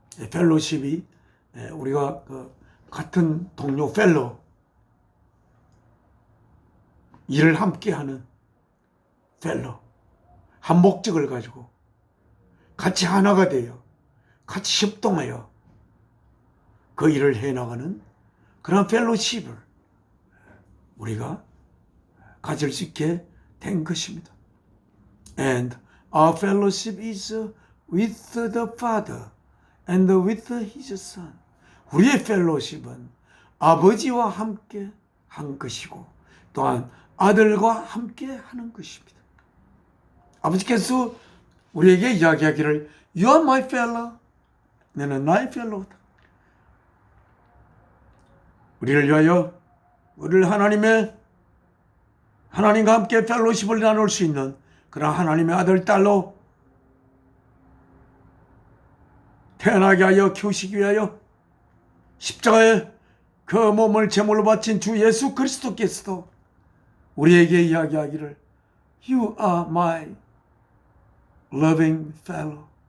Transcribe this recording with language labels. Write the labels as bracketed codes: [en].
[ko] 펠로십이 우리가 같은 동료 펠로 일을 함께하는 펠로 한 목적을 가지고 같이 하나가 되어 같이 협동하여 그 일을 해나가는 그런 펠로십을 우리가 가질 수 있게 된 것입니다. [en] And our fellowship is with the Father and with His Son. [ko] 우리의 펠로십은 아버지와 함께 한 것이고 또한 아들과 함께 하는 것입니다. 아버지께서 우리에게 이야기하기를 [en] You are my fellow. [ko] 너는 나의 펠로우다. 우리를 위하여 우리를 하나님과 함께 펠로십을 나눌 수 있는 그런 하나님의 아들 딸로 태어나게 하여 키우시기 위하여 십자가에 그 몸을 제물로 바친 주 예수 그리스도께서도 우리에게 이야기하기를 [en] You are my loving fellow.